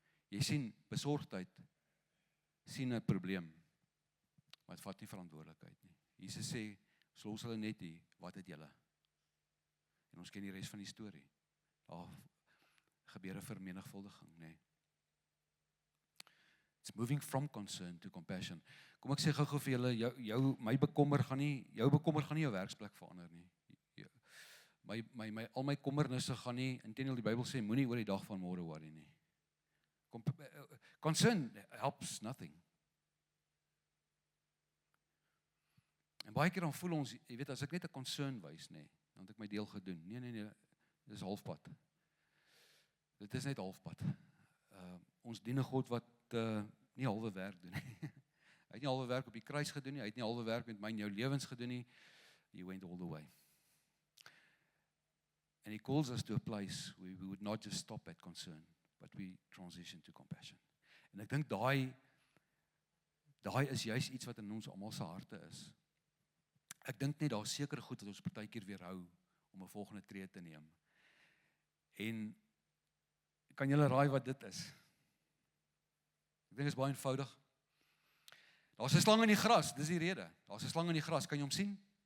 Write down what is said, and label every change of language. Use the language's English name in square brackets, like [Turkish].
[Afrikaans] Jy sien, besorgdheid, sien 'n probleem, maar het vat nie verantwoordelikheid nie. Jesus sê, ons los hulle net hier, wat het julle? En ons ken die res van die storie. Daar gebeur 'n vermenigvuldiging, nê. [English] It's moving from concern to compassion. [Afrikaans] Kom ek sê gou-gou vir julle, my bekommer gaan nie jou werksplek verander nie. Al my kommernisse gaan nie, inteendeel die Bybel sê, moenie oor die dag van môre worry nie. Concern helps nothing. En baie keer dan voel ons, jy weet, as ek net 'n concern wys, nê, dan het ek my deel gedoen. Nee, dis halfpad. Dit is net halfpad. Ons dien 'n God wat nie halwe werk doen nie. Hy het nie halwe werk op die kruis gedoen nie, hy het nie halwe werk met my en jou lewens gedoen nie. [English] He went all the way. And he calls us to a place where we would not just stop at concern, but we transition to compassion. [Afrikaans] En ek dink daai Daai is juis iets wat in ons almal se harte is. Ek dink net daar seker goed wat ons partykeer weerhou om 'n volgende tree te neem. En kan julle raai wat dit is? Ek dink dit is baie eenvoudig. Daar's 'n slang in die gras, dis die rede. Daar's 'n slang in die gras, kan jy hom sien?